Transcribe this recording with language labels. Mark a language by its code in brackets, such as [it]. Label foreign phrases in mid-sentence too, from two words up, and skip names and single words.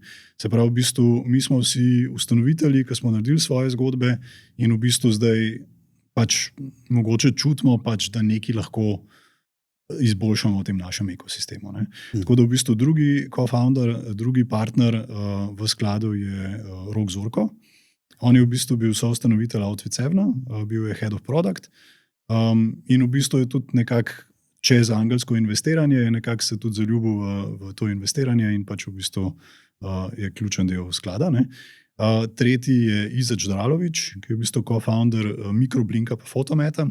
[sl] Se pravi, v bistvu mi smo vsi ustanovitelji, ki smo naredili svoje zgodbe in v bistvu zdaj pač mogoče čutimo, pač, da nekaj lahko izboljšamo v tem našem ekosistemu. Ne? Tako da v bistvu drugi co-founder, drugi partner v skladu je Rok Zorko. On je v bistvu bil soustanovitelj Outfit7, bil je [en] head of product [sl] in v bistvu je tudi nekako čez angelsko investiranje, nekako se tudi zaljubil v to investiranje in pač v bistvu je ključen del sklada. Ne? Tretji je Izač Dralović, ki je v bistvu co-founder Mikroblinka pa Fotometa.